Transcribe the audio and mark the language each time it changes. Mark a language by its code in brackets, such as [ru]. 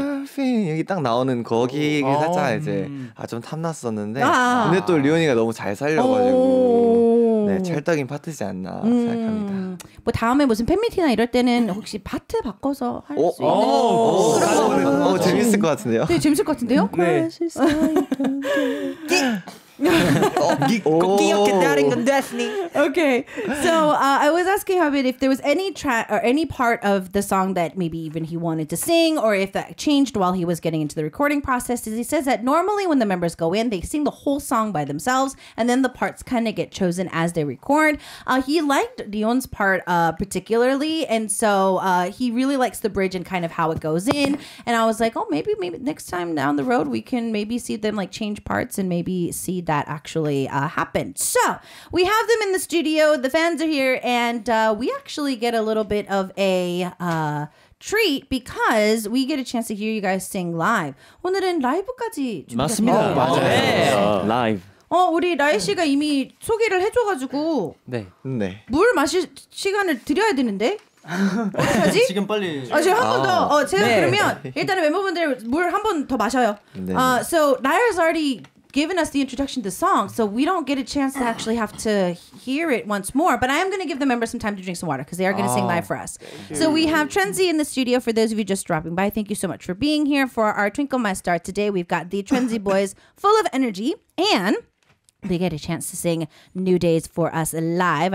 [ko] 서핑 여기 딱 나오는 거기가 살짝 이제 좀 탐났었는데 근데 또 류현이가 너무 잘 살려가지고 찰떡인 파트지 않나 생각합니다. 뭐 다음에 무슨 팬미팅이나 이럴 때는 혹시 파트 바꿔서 할 수 있는 재밌을 것 같은데요? 네, 재밌을 것 같은데요? 네. 꼭 기억했다는 건 Destiny. [en] Okay, so I was asking Habib if there was any track or any part of the song that maybe even he wanted to sing, or if that changed while he was getting into the recording process. He says that normally when the members go in, they sing the whole song by themselves, and then the parts kind of get chosen as they record. He liked Dion's part particularly, and so he really likes the bridge and kind of how it goes in. And I was like, maybe next time down the road we can maybe see them like change parts and maybe see that actually happened. So we have them in the studio. The fans are here, and we actually get a little bit of a treat because we get a chance to hear you guys sing live. [ko] 오늘은 라이브까지 맞습니다. 맞아요. 라이브. 우리 라이 씨가 이미 소개를 해줘가지고 네. 물 마실 시간을 드려야 되는데. 어떡하지? 지금 빨리. 지금 한 번 더. 제가 네. 그러면 일단은 멤버분들 물 한 번 더 마셔요. 네. [en] So Naira's already given us the introduction to the song, so we don't get a chance to actually have to hear it once more. But I am going to give the members some time to drink some water because they are going to sing live for us. So we have TRENDZ in the studio. For those of you just dropping by, thank you so much for being here for our Twinkle My Star today. We've got the TRENDZ boys full of energy and they get a chance to sing New Days for us live.